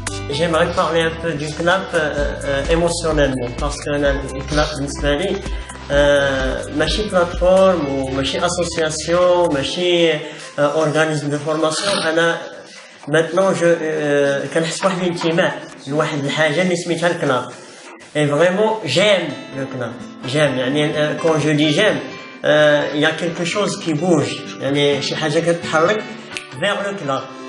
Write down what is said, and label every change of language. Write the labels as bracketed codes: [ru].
[fr] j'aimerais parler un peu du CNAP émotionnellement, parce que le CNAP [ar] بالنسبة لي ماشي [fr] plateforme [ar] وماشي [fr] association ماشي organisme de formation. [ar] أنا maintenant كنحس بواحد الانتماء لواحد الحاجة اللي سميتها الكناب. [fr] Et vraiment j'aime le CNAP. J'aime يعني quand je dis j'aime il y a quelque chose qui bouge [ar] يعني شي حاجة كتتحرك [fr] vers le CNAP.